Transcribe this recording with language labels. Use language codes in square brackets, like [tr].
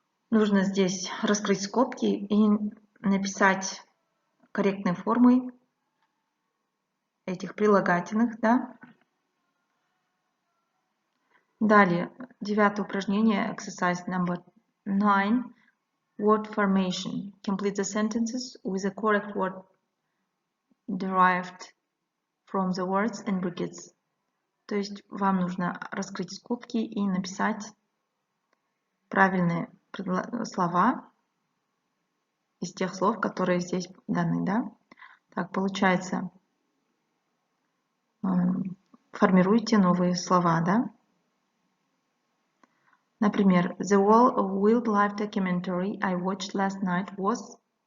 [ru] Нужно здесь раскрыть скобки и написать корректные формы этих прилагательных, да. Далее, 9 упражнение, [en] exercise number 9, word formation. Complete the sentences with the correct word derived from the words in brackets. [ru] То есть вам нужно раскрыть скобки и написать правильные слова из тех слов, которые здесь даны, да? Так, получается, формируйте новые слова, да? Например, [en] the wildlife documentary I watched last night was...